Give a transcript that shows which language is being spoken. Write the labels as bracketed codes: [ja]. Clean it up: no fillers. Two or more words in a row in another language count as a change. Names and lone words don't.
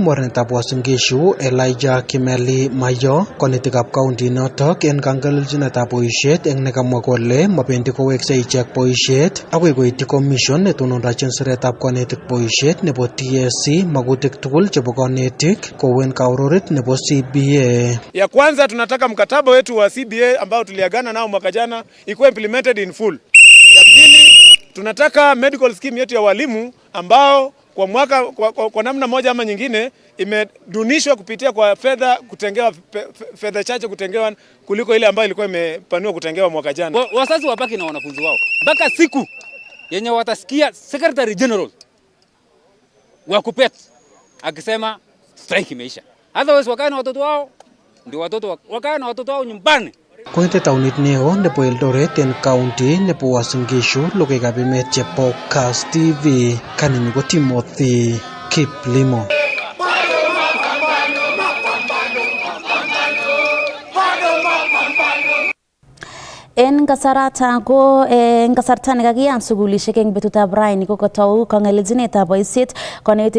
[kln] mornetab Uasin Gishu Elijah Kimeli Mayo konetikab county notok en kangelelchinetab boisiet eng nekamwa kole mabendi kowekse ichek boisiet akoi koityi commission netonondochin siretab konetik boisiet nebo TSC magutik tugul chebo konetik kowen kaurorit nebo CBA. [sw] Ya kwanza tunataka mkataba wetu wa CBA ambao tuliagana nao mwaka jana ikuwe [en] implemented in full. [sw] Ya pili tunataka medical scheme yetu ya walimu ambao kwa mwaka kwa namna moja ama nyingine imedunishwa kupitia kwa fedha chache kutengewa kuliko ile ambayo ilikuwa imepaniwa kutengewa mwaka jana. Wazazi wabaki na wanafunzi wao mpaka siku yenye watasikia [en] Secretary General [sw] wa KUPPET akisema strike imeisha. Otherwise wakae na watoto wao, ndio watoto wakae na watoto wao nyumbani. [kln] Kongete taunit neo nebo Eldoret en county nebo Uasin Gishu logoiwekab emet chebo Kass TV kanini ko Timothy Kiplimo. En kasarata ko en kasarta nekakiyat sugulishek eng betutab raini ko kotou kangelelchinetab boisiet konetik